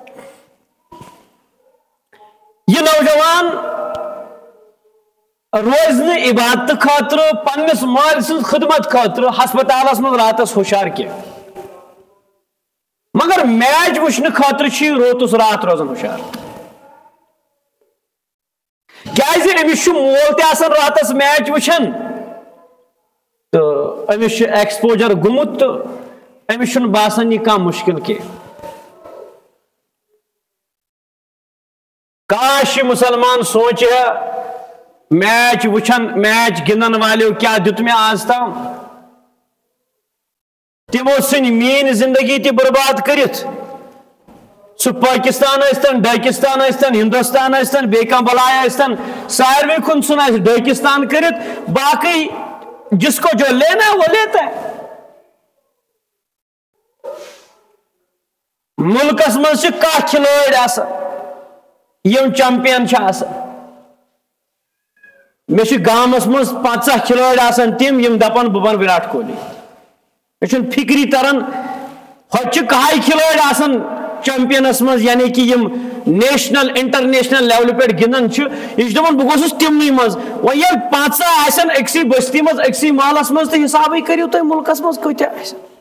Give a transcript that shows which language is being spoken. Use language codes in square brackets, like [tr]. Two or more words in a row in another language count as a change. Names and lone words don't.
[ks] یہ نوجوان روز نہٕ عبادت خٲطرٕ، پننس مٲلۍ سٕنٛز خدمت خٲطرٕ ہسپتالس منٛز راتس ہوشیار کینٛہہ، مگر میچ وچھنہ خاطر روتس رات روزان ہوشیار۔ کیازِ امس مول تہ آسان راتس میچ وچھان تو امس ایکسپوجر گوٚمُت تو امس باسان یہ کانٛہہ مشکل کی۔ کاش یہ مسلمان سوچ ہے میچ وچھن، میچ گندن والو کیا دیت میں آج تام، تمو سن میٲنۍ زندگی تہ برباد کرت۔ سہ پاکستان ٲسۍتن، ڈاکستان ٲسۍتن، ہندوستان ٲسۍتن، بیٚیہِ کانٛہہ بلایا ٲسۍتن، ساروے کھن ژھُن اسہِ ڈاکستان کرت، [ur] باقی جس کو جو لینا ہے وہ لیتا ہے۔ [ks] ملکس مز کھاہ کھلٲڑۍ آسان یم چمپین مے گامس مز 50 کھلٲڑۍ آسان تم یم دپان بہٕ بنہٕ وراٹ کوہلی مے چھُنہٕ فکری تران ہوٚتہِ چھِ کہے کھلٲڑۍ آسان چمپینس مز یعنی کہ یم [en] national international level [ks] پہ گندان یہ دپان بہ گوسس تمنٕے مز وۄنۍ ییٚلہِ 50 آسن أکسٕے بستی مز أکسٕے محلس مز تہٕ حسابٕے کٔرِو تُہۍ ملکس مز کۭتیاہ آسن